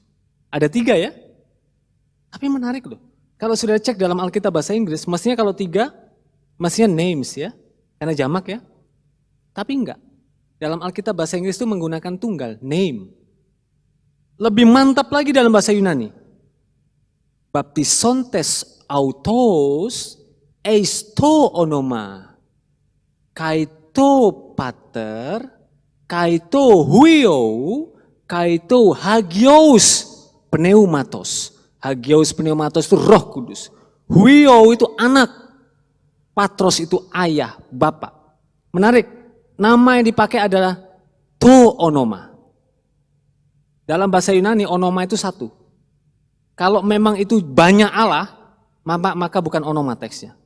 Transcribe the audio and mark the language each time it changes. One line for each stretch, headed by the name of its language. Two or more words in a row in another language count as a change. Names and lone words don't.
Indonesian: Ada 3 ya? Tapi menarik loh. Kalau sudah cek dalam Alkitab bahasa Inggris, mestinya kalau 3, mestinya names ya. Karena jamak ya. Tapi enggak. Dalam Alkitab bahasa Inggris itu menggunakan tunggal, name. Lebih mantap lagi dalam bahasa Yunani.
Greek: βαπτίζοντες αὐτοὺς εἰς τὸ ὄνομα. καὶ τοῦ πατήρ, καὶ τοῦ υἱῷ, καὶ τοῦ ἅγιος πνεύματος. ἅγιος πνεύματος
Indonesian: itu Roh Kudus. Huio itu anak. Patros itu ayah, bapak. Menarik, nama yang dipakai adalah
Greek: τὸ ὄνομα.
Indonesian: Dalam bahasa Yunani onoma itu 1. Kalau memang itu banyak Allah, maka bukan onoma teksnya.